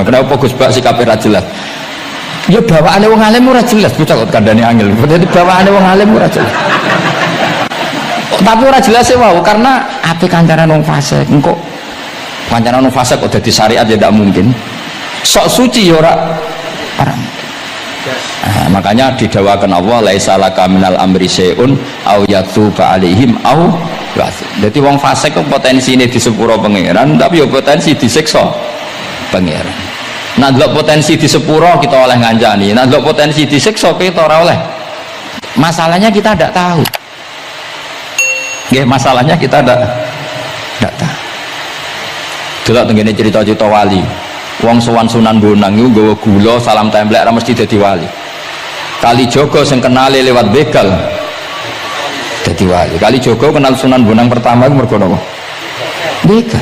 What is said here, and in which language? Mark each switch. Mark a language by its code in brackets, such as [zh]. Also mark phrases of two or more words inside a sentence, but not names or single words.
[jv] Kenapa Gus Bak sikape ra jelas? Ya bawaane wong alim ora jelas, bocah kok kandhane angel. Dadi bawaane wong alim ora jelas. Tapi ora jelas e wae karena ape kancanan wong fasik engko kancanan wong fasik kok dadi syariat ya ndak mungkin. Sok suci ya ora. Makanya didawakan Allah [ar] laisa laka minal amri syai'un au yatuba alaihim au ya'fu. [jv] Dadi wong fasik kok potensine di sepuro pangeran tapi ya potensi disiksa pangeran. Nah delok potensi di sepuro kita oleh ngancani, nah delok potensi disiksa kita ora oleh. [id] Masalahnya kita tidak tahu. Nggih, masalahnya kita tidak tahu. [jv] Delok tengene cerita-cerita wali. Wong sowan Sunan Bonang iku nggawa gula salam templek ra mesti dadi wali. Kalijaga sing kenale lewat begal dadi wali. Kalijaga kenal Sunan Bonang pertama iku mergo napa? Begal.